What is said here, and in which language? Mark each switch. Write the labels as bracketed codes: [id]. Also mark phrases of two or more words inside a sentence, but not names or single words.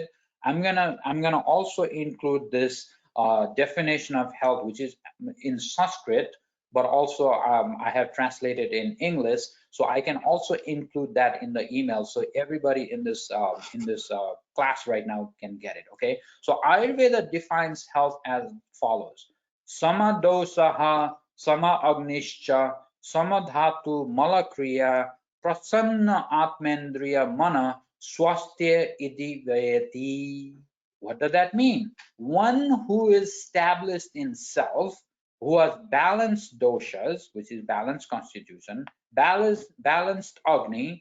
[en] I'm gonna also include this definition of health, which is in Sanskrit, but also I have translated in English, so I can also include that in the email, so everybody in this class right now can get it. Okay, so Ayurveda defines health as follows: [sa] Sama dosaha, sama agnischa, sama dhatu malakriya, prasanna atmendriya mana swastya iti vayati. [en] What does that mean? One who is established in self, who has balanced doshas, which is balanced constitution, balanced agni.